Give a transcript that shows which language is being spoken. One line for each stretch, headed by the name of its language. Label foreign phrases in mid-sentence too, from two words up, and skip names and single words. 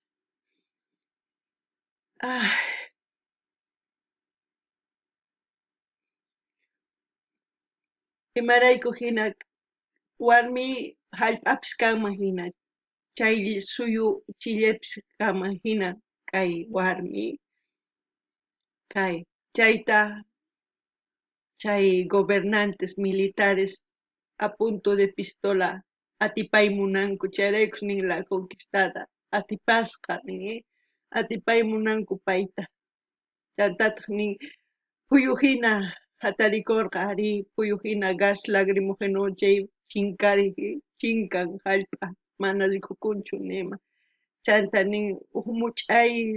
Quechua: ay imarayku hina warmi hallp'apis kanman hina chay suyu chillapis kanman hina kay warmi kay chayta chay
Spanish: gobernantes militares a punto de pistola
Quechua: atipaymunanku chayraykus nin
Spanish: la conquistada
Quechua: atipasqa nin atipaymunanku payta chantataq nin puyuhina hatarikurqa ari puyuhina
Spanish: gas lagrimógeno
Quechua: chay chinkariq chinkan hallp'a mana rikukunchu nima chanta nin huk much'ay